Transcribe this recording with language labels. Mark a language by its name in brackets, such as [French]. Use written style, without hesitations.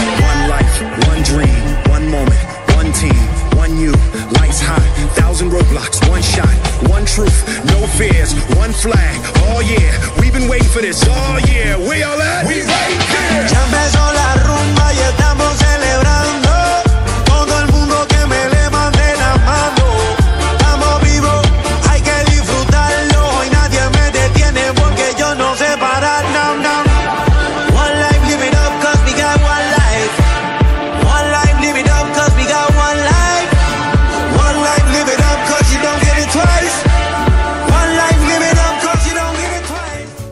[English] One life, one dream, one moment, one team, one you, lights high, 1,000 roadblocks, one shot, one truth, no fears, one flag. Oh yeah, we've been waiting for this. Oh yeah, where y'all at? We right here. [Spanish] Ya empezó la rumba y estamos celebrando. Todo el mundo que me levante la mano. Estamos vivos, hay que disfrutarlo. Y nadie me detiene porque yo no sé parar. No, no. [English] One life, live it up, cause we got one life. One life, live it up, cause we got one life. One life, live it up, cause you don't get it twice. One life, live it up, cause you don't get it twice.